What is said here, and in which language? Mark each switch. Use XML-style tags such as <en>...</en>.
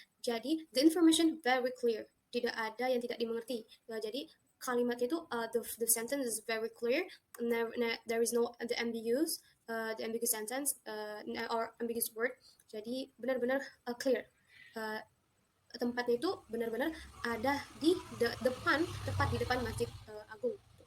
<id>Jadi</id> <en>the information very clear,</en> <id>tidak ada yang tidak dimengerti. Ya, jadi kalimat itu</id> <en>the sentence is very clear. There is no the ambiguous sentence or ambiguous word.</en> <id>Jadi benar-benar clear. Tempatnya itu benar-benar ada di tepat di depan Masjid Agung.</id>